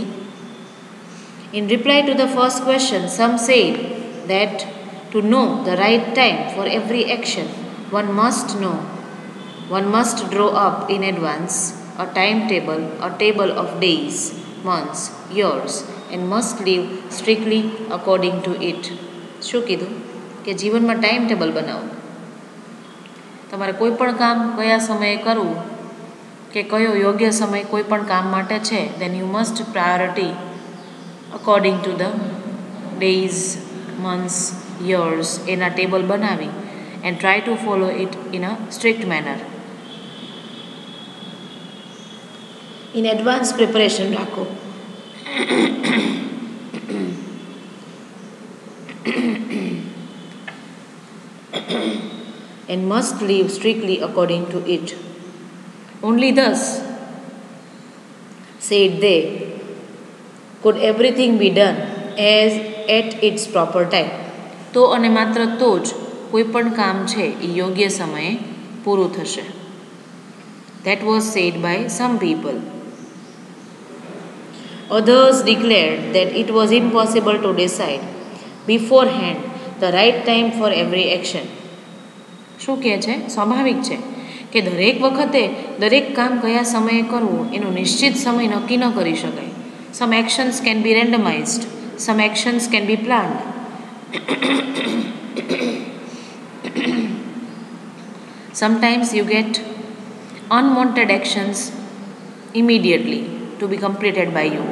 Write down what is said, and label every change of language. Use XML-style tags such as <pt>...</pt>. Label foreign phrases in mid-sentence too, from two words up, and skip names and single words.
<en>In reply to the first question, some said that to know the right time for every action, one must draw up in advance a timetable, a table of days, months, years, and must live strictly according to it.</en> <gu>શું કીધું? કે જીવનમાં</gu> <en>time table</en> <gu>બનાવો. તમારે કોઈ પણ કામ કયા સમયે કરવું, કે કયો યોગ્ય સમય કોઈ પણ કામ માટે છે,</gu> <en>then you must priority according to the days, months, years</en> <gu>એના ટેબલ બનાવી</gu> <en>and try to follow it in a strict manner. In advance preparation રાખો. And must live strictly according to it. Only thus, said they, could everything be done as at its proper time.</en> <gu>તો અને માત્ર તો જ કોઈ પણ કામ છે એ યોગ્ય સમયે પૂરું થશે.</gu> <en>That was said by some people. Others declared that it was impossible to decide beforehand the right time for every action.</en> <gu>શું કહે છે? સ્વાભાવિક છે કે દરેક વખતે દરેક કામ કયા સમયે કરવું એનો નિશ્ચિત સમય નક્કી ન કરી શકાય.</gu> <en>Some actions can be randomized, some actions can be planned. Sometimes you get unwanted actions immediately to be completed by you.</en>